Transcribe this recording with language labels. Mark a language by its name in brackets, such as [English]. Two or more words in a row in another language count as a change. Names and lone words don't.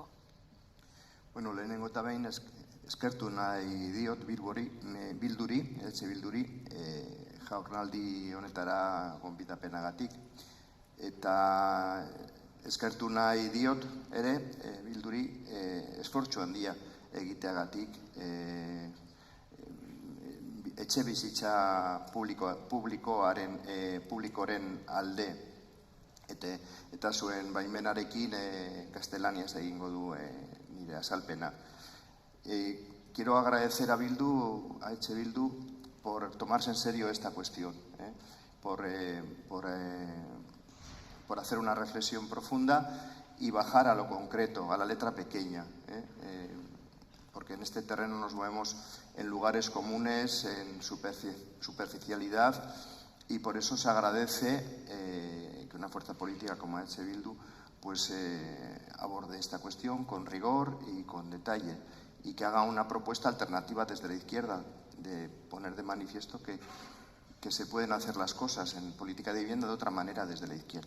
[Basque] Lehenengo eta behin eskertu nahi diot Bilduri, Eltze Bilduri, jaurnaldi honetara gonbidapenagatik, eta eskertu nahi diot ere Bilduri esfortzu handia egiteagatik etxebizitza publikoaren alde eta zuen baimenarekin gaztelaniaz egingo du nire azalpena. [Spanish] Quiero agradecer a Etxe Bildu por tomarse en serio esta cuestión, por hacer una reflexión profunda y bajar a lo concreto, a la letra pequeña, porque en este terreno nos movemos en lugares comunes, en superficialidad, y por eso se agradece que una fuerza política como Etxe Bildu pues aborde esta cuestión con rigor y con detalle, y que haga una propuesta alternativa desde la izquierda, de poner de manifiesto que se pueden hacer las cosas en política de vivienda de otra manera desde la izquierda.